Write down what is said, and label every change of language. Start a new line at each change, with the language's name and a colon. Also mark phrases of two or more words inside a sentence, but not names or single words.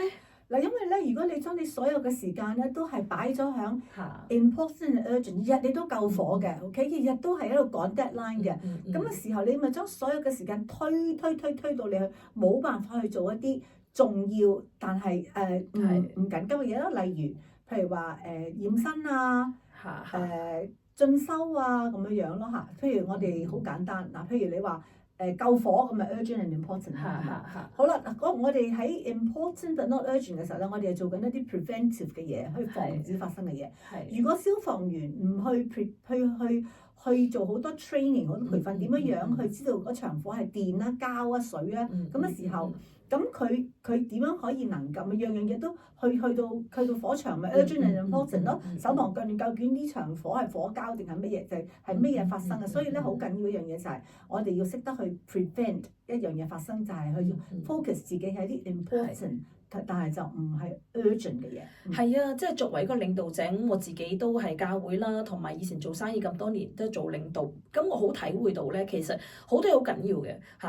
Cantonese: 嗱，因為咧，如果你將你所有嘅時間咧都係擺咗響
English: important urgent，
Cantonese: 日日你都夠火嘅，OK，日日都係喺度趕 deadline 嘅，咁嘅時候你咪將所有嘅時間推到你去冇辦法去做一啲重要但係唔緊急嘅嘢咯，例如譬如話驗身啊，進修啊咁樣樣咯嚇。譬如我哋好簡單嗱，譬如你話救火咁咪
English: urgent and important
Cantonese: 啦，係嘛？好啦，我哋喺
English: important but not urgent
Cantonese: 嘅時候咧，我哋係做緊一啲 preventive 嘅嘢，去防止發生嘅嘢。如果消防員唔去做好多 training 好多培訓，點樣去知道嗰場火係電啦、膠啊、水啊咁嘅時候，咁佢點樣可以能夠樣樣嘢都去到火場咪
English: urgent and important
Cantonese: 咯？手忙腳亂，究竟呢場火係火膠定係乜嘢？就係乜嘢發生嘅？所以咧好緊要一樣嘢就係我哋要識得去 prevent 一樣嘢發生，就係去 focus 自己喺啲 important。但係就唔係 urgent 嘅嘢。係啊，即係作為一個領導者，我自己都係教會啦，同埋以前做生意咁多年都做領導，咁我好體會到咧，其實好多嘢好緊要嘅嚇。